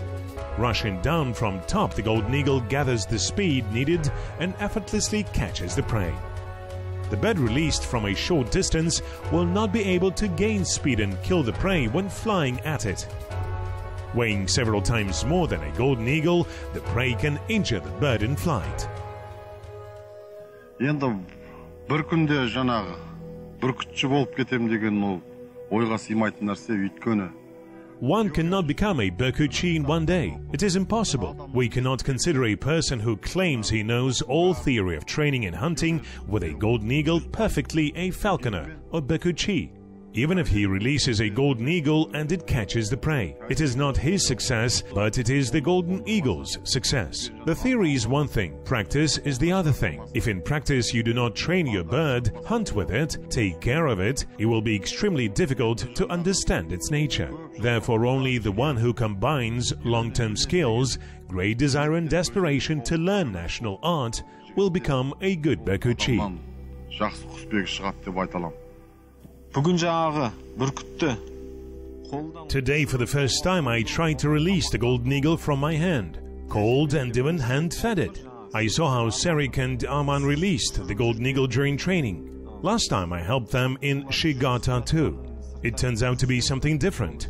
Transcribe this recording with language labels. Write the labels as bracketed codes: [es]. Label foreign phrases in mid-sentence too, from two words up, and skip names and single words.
[en] Rushing down from top, the golden eagle gathers the speed needed and effortlessly catches the prey. The bird released from a short distance will not be able to gain speed and kill the prey when flying at it. Weighing several times more than a golden eagle, the prey can injure the bird in flight. [kk] Енді бір күнде жаңағы бүркітші болып кетем деген ол ойға сыймайтын нәрсе, өйткені [en] One cannot become a Berkutchi in one day. It is impossible. We cannot consider a person who claims he knows all theory of training and hunting with a golden eagle perfectly a falconer or Berkutchi. Even if he releases a golden eagle and it catches the prey, it is not his success, but it is the golden eagle's success. The theory is one thing, practice is the other thing. If in practice you do not train your bird, hunt with it, take care of it, it will be extremely difficult to understand its nature. Therefore, only the one who combines long-term skills, great desire and desperation to learn national art will become a good Berkutchi. [kk] Жақсы құсбегі шығады деп айта аламын. [en] Today, for the first time, I tried to release the golden eagle from my hand. Cold and even hand-fed it. I saw how Serik and Arman released the golden eagle during training. Last time I helped them in Shigata too. It turns out to be something different.